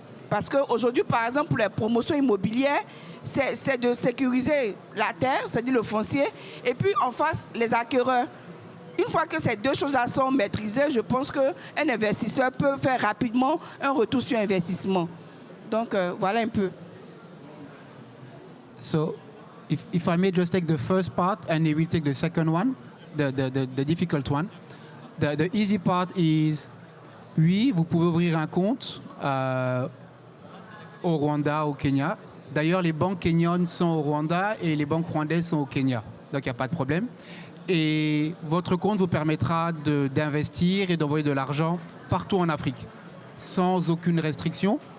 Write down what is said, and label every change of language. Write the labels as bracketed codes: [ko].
[fr] Parce qu'aujourd'hui, par exemple, pour les promotions immobilières, c'est de sécuriser la terre, c'est-à-dire le foncier, et puis en face, les acquéreurs. Une fois que ces deux choses-là sont maîtrisées, je pense qu'un investisseur peut faire rapidement un retour sur investissement. Donc, voilà un peu. [en] So, if I may just take the first part and he will take the second one, the difficult one. The easy part is, [fr] oui, vous pouvez ouvrir un compte au Rwanda, au Kenya. D'ailleurs, les banques kenyanes sont au Rwanda et les banques rwandaises sont au Kenya. Donc, il n'y a pas de problème. Et votre compte vous permettra d'investir et d'envoyer de l'argent partout en Afrique, sans aucune restriction.